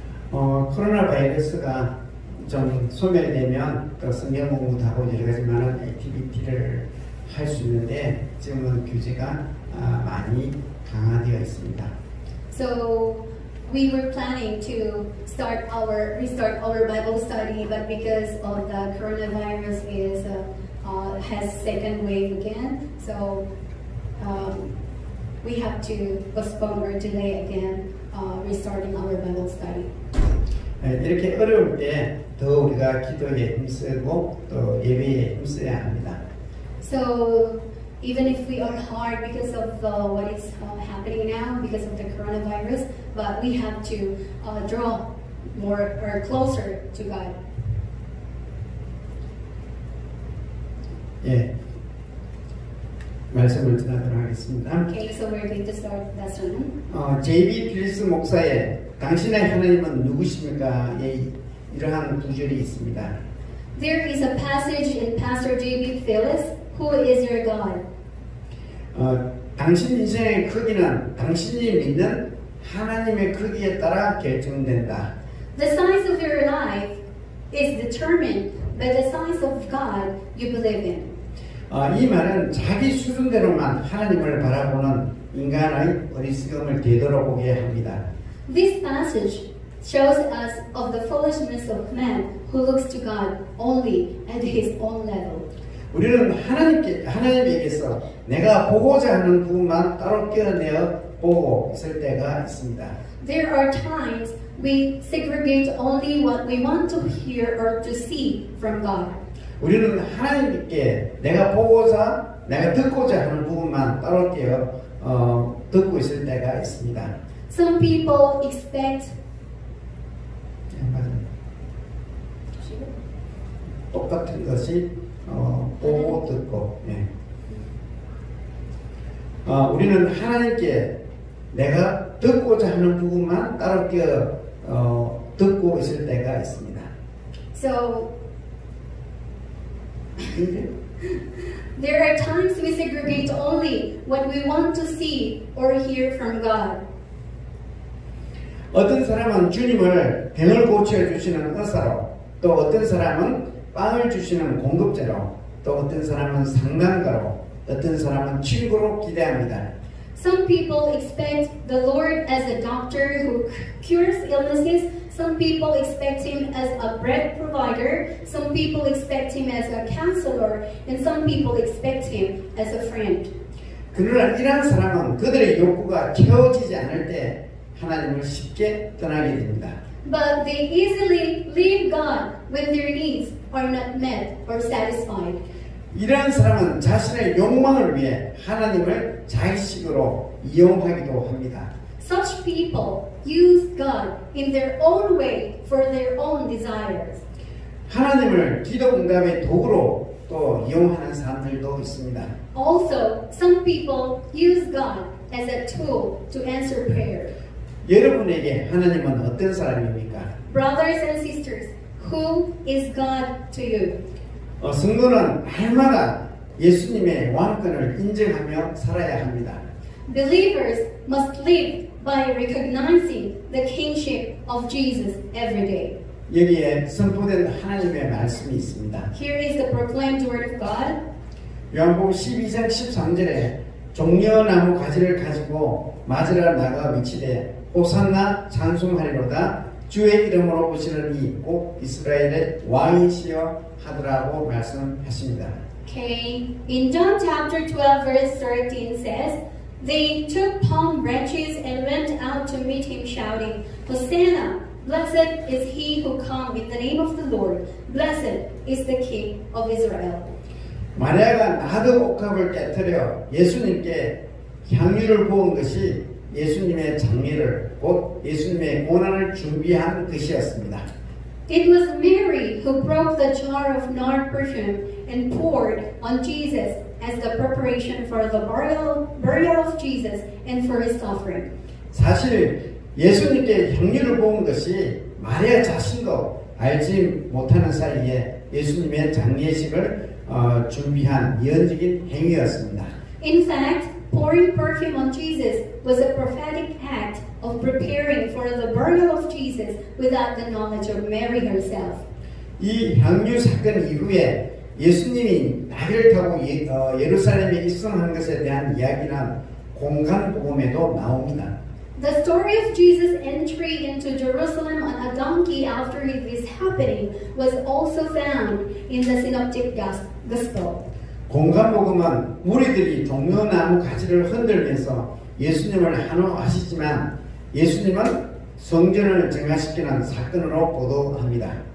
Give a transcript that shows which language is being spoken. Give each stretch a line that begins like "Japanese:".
Korean: 코로나 바이러스가 좀 소멸되면 또 성경 공부도 하고 여러 가지 많은 액티비티를 할 수 있는데 지금은 규제가 많이 강화되어 있습니다.
English: So we were planning to restart our Bible study, but because of the coronavirus has second wave again, so we have to postpone or delay again restarting our Bible study.
Korean: 이렇게 어려울 때 더 우리가 기도에 힘쓰고 또 예배에 힘써야 합니다.
English: So even if we are hard because of what is happening now, because of the coronavirus, but we have to draw more or closer to God.
Korean: 예, 말씀을 전하도록 하겠습니다.
English: Okay, so we're going to start that sermon.
Korean: J.B. 필리스 목사의 당신의 하나님은 누구십니까? 이러한 구절이 있습니다.
English: There is a passage in Pastor J.B. Phillips, Who is your God?
Korean: 당신 인생의 크기는 당신이 믿는 하나님의 크기에 따라 결정된다.
English: The size of your life is determined by the size of God you believe in.
Korean: 이 말은 자기 수준대로만 하나님을 바라보는 인간의 어리석음을 되돌아보게 합니다.
English: This passage shows us of the foolishness of man who looks to God only at his own level.
Korean: 우리는 하나님에게서 내가 보고자 하는 부분만 따로 떼어내어 보고 있을 때가 있습니다.
English: There are times we segregate only what we want to hear or to see from God.
Korean: 우리는 하나님께 내가 듣고자 하는 부분만 따로 떼어 듣고 있을 때가 있습니다.
English: Some people expect
Korean: 똑같은 것이 보고 듣고. 예. 우리는 하나님께 내가 듣고자 하는 부분만 따로 떼어 듣고 있을 때가 있습니다.
English: So there are times we segregate only what we want to see or hear from God.
Korean: 어떤 사람은 주님을 병을 고쳐주시는 의사로, 또 어떤 사람은 빵을 주시는 공급자로, 또 어떤 사람은 상담가로, 어떤 사람은 친구로 기대합니다.
English: Some people expect the Lord as a doctor who cures illnesses. Some people expect Him as a bread provider. Some people expect Him as a counselor. And some people expect Him as a friend.
Korean: 그러나 이러한 사람은 그들의 욕구가 채워지지 않을 때 하나님을 쉽게 떠나게 됩니다.
English: But they easily leave God when their needs are not met or satisfied.
Korean: 이러한 사람은 자신의 욕망을 위해 하나님을 자의식으로 이용하기도 합니다.
English: Such people use God in their own way for their own desires.
Korean: 하나님을 기도 응답의 도구로 또 이용하는 사람들도 있습니다.
English: Also, some people use God as a tool to answer prayer.
Korean: 여러분에게 하나님은 어떤 사람입니까?
English: Brothers and sisters, who is God to you?
Korean: 성도는 날마다 예수님의 왕권을 인정하며 살아야 합니다.
English: Believers must live by recognizing the kingship of Jesus every day.
Korean: 여기에 선포된 하나님의 말씀이 있습니다.
English: Here is the proclaimed word of God.
Korean: 요한복음 12장 13절에 종려나무 가지를 가지고 맞으러 나가 미치되 호산나 찬송하리로다 주의 이름으로 오시는 이 곧 이스라엘의 왕이시여 하더라고 말씀하십니다.
English: Okay, in John chapter 12 verse 13 says, They took palm branches and went out to meet him shouting, Hosanna, blessed is he who comes in the name of the Lord, blessed is the King of Israel.
Korean: 마리아가 나드 옥합을 깨뜨려 예수님께 향유를 부은 것이 예수님의 장례를 곧 예수님의 고난을 준비한 것이었습니다.
English: It was Mary who broke the jar of nard perfume and poured on Jesus as the preparation for the burial of Jesus and for his suffering.
Korean: 사실 예수님께 향유를 부은 것이 마리아 자신도 알지 못하는 사이에 예수님의 장례식을 준비한 예언적인 행위였습니다.
English: In fact, pouring perfume on Jesus was a prophetic act of preparing for the burial of Jesus without the knowledge of Mary herself.
Korean: 이 향유 사건 이후에 예수님이 나귀를 타고 예루살렘에 입성한 것에 대한 이야기는 공간복음에도 나옵니다.
English: The story of Jesus' entry into Jerusalem on a donkey after this happening was also found in the Synoptic Gospel.
Korean: 공간복음은 무리들이 종려나무 가지를 흔들면서 예수님을 환호하시지만 예수님은 성전을 정화시키는 사건으로 보도합니다.